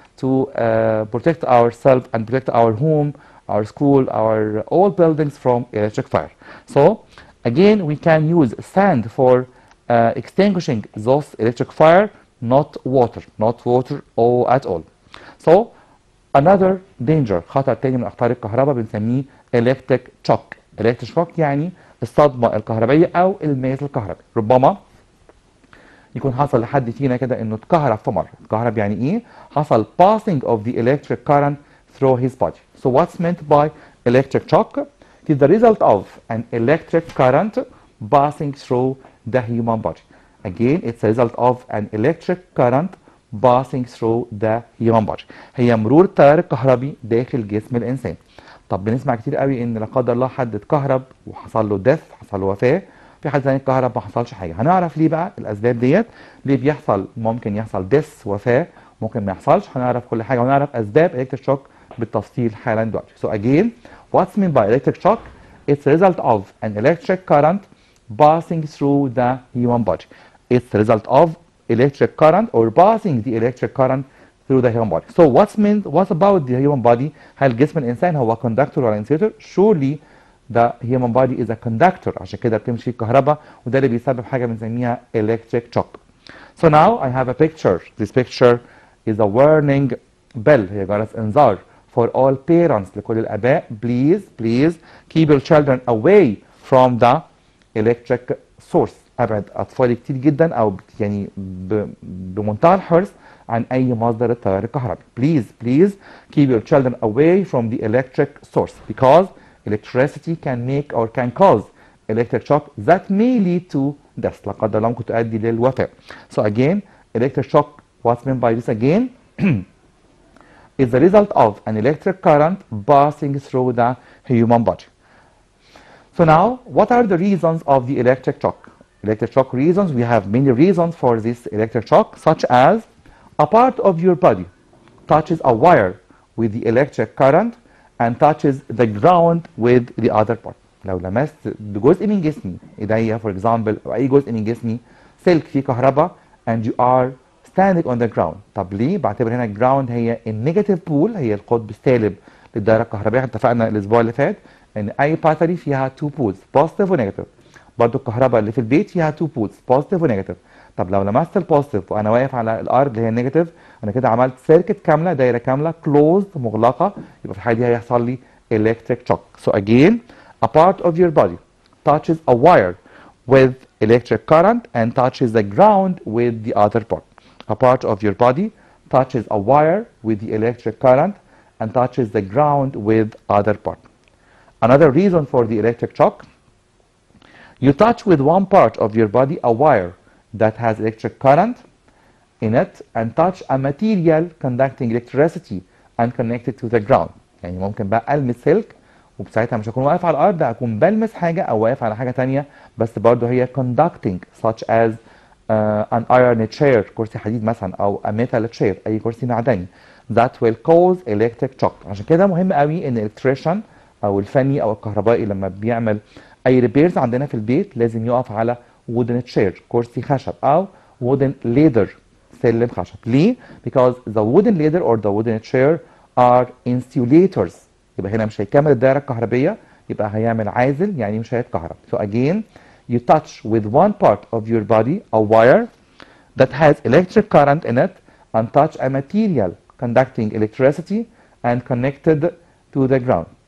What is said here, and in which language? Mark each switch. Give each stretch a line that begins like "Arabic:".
English: to protect ourselves and protect our home, our school, our all buildings from electric fire. So again, we can use sand for extinguishing those electric fire, not water or at all. So another danger،
Arabic: خطر تاني من اخطار الكهرباء بنسميه electric shock. electric shock يعني الصدمة الكهربائية او الماس الكهربي. ربما يكون حصل لحد فينا كده انه اتكهرب في مرة. اتكهرب يعني ايه؟ حصل
English: passing of the electric current through his body. So what's meant by electric shock? It is the result of an electric current passing through the human body. Again, it's a result of an electric current passing through the human body.
Arabic: هي مرور التيار الكهربي داخل جسم الإنسان. طب بنسمع كتير قوي إن لا قدر الله حد اتكهرب وحصل له ديث، حصل له وفاة، في حد ثاني اتكهرب ما حصلش حاجة. هنعرف ليه بقى الأسباب ديت، ليه بيحصل، ممكن يحصل ديث وفاة، ممكن ما يحصلش. هنعرف كل حاجة ونعرف أسباب electric shock بالتفصيل حالا دلوقتي.
English: So again, what's meant by electric shock? It's a result of an electric current passing through the human body. It's the result of electric current or passing the electric current through the human body. So what about the human body?
Arabic: هل جسم الإنسان هو conductor ولا insulator?
English: Surely the human body is a conductor.
Arabic: عشان كده بتمشي فيه الكهرباء، وده اللي بيسبب حاجة بنسميها electric shock.
English: So now I have a picture. This picture is a warning bell.
Arabic: هي جرس إنذار
English: for all parents.
Arabic: لكل الآباء.
English: Please keep your children away from the electric source.
Arabic: ابعد اطفالي كتير جدا او يعني بمنتهى الحرص عن اي مصدر التيار الكهربي.
English: Please keep your children away from the electric source because electricity can make or can cause electric shock that may lead to death.
Arabic: لا قدر الله ممكن تؤدي للوفاة.
English: So again, electric shock, what's meant by this again? is the result of an electric current passing through the human body. So now, what are the reasons of the electric shock? Electric shock reasons, we have many reasons for this electric shock, such as a part of your body touches a wire with the electric current and touches the ground with the other part.
Arabic: لو لمست بجزء من جسمي، ايديا
English: for example،
Arabic: او اي جزء من جسمي، سلك فيه كهرباء
English: and you are standing on the ground.
Arabic: طب ليه؟ بعتبر هنا الجراوند هي النيجاتيف بول، هي القطب السالب للدائره الكهربائيه. اتفقنا الاسبوع اللي فات ان اي باتري فيها 2 بولز بوزيتيف ونيجاتيف. برضو الكهرباء اللي في البيت فيها 2 بولز بوزيتيف ونيجاتيف. طب لو لمست البوزيتيف وانا واقف على الارض اللي هي النيجاتيف، انا كده عملت سيركت كامله، دايره كامله كلوزد مغلقه، يبقى في الحاله دي هيحصل لي electric shock.
English: So again, a part of your body touches a wire with electric current and touches the ground with the other part. A part of your body touches a wire with the electric current and touches the ground with other part. Another reason for the electric shock, you touch with one part of your body a wire that has electric current in it and touch a material conducting electricity and connected to the ground.
Arabic: يعني ممكن بقى ألمس سلك، وبساعتها مش هكون واقف على الأرض، هكون بلمس حاجة أو واقف على حاجة تانية، بس برضه هي conducting
English: such as an iron chair،
Arabic: كرسي حديد مثلا، أو
English: a metal chair،
Arabic: أي كرسي معدني.
English: That will cause electric shock.
Arabic: عشان كده مهم قوي إن electrician أو الفني أو الكهربائي لما بيعمل أي repairs عندنا في البيت لازم يقف على
English: wooden chair،
Arabic: كرسي خشب، أو
English: wooden ladder،
Arabic: سلم خشب.
English: ليه؟ Because the wooden ladder or the wooden chair are insulators.
Arabic: يبقى هنا مش هيكمل الدائرة الكهربية، يبقى هيعمل عازل، يعني مش هيتكهرب.
English: So again, you touch with one part of your body a wire that has electric current in it and touch a material conducting electricity and connected to the ground.